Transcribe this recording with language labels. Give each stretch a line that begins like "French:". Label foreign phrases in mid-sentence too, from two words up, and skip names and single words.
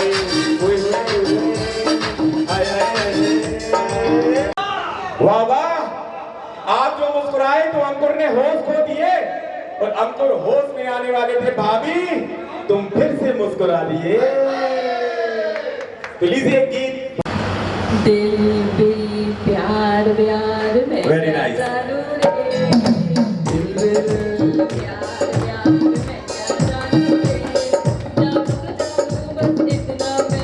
Hindi: वाह वाह, आप जो मुस्कुराए तो अंकुर ने होश खो दिए, और अंकुर होश में आने वाले थे, भाभी तुम फिर से मुस्कुरा दिए। तो लीजिए गीत। दिल भी प्यार प्यार में
English: Very nice.
Hindi: जानू रे, दिल प्यार प्यार में जानू रे, जानू जानू बस इतना